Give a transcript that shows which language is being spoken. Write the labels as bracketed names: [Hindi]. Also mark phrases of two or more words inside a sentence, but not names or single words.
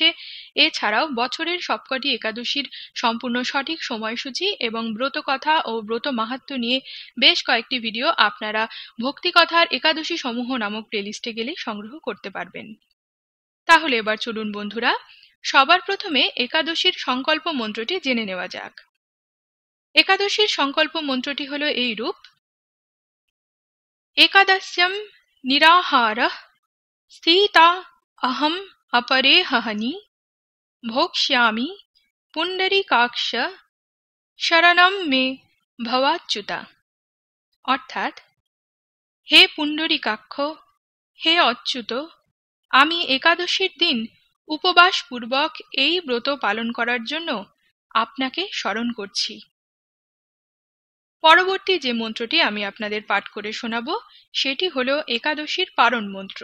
[Bangla] এছাড়াও বছরের সবকটি একাদশীর সম্পূর্ণ সঠিক সময়সূচি এবং ব্রত কথা ও ব্রত মাহাত্ম্য নিয়ে বেশ কয়েকটি ভিডিও আপনারা ভক্তি কথার একাদশী সমূহ নামক প্লেলিস্টে গেলে সংগ্রহ করতে পারবেন। তাহলে এবার চলুন বন্ধুরা, সবার প্রথমে একাদশীর সংকল্প মন্ত্রটি জেনে নেওয়া যাক। একাদশীর সংকল্প মন্ত্রটি হলো এইরূপ: [Sanskrit] एकादश्यं निराहारः स्थिता अहम् अपरेहनि भोक्ष्यामि पुण्डरीकाक्ष शरणं मे भवाच्युता। [Bangla] অর্থাৎ, হে পুণ্ডরীকাক্ষ, হে অচ্যুত, আমি একাদশীর দিন উপবাসপূর্বক এই ব্রত পালন করার জন্য আপনাকে স্মরণ করছি। পরবর্তী যে মন্ত্রটি আমি আপনাদের পাঠ করে শোনাবো সেটি হলো একাদশীর পারণ মন্ত্র।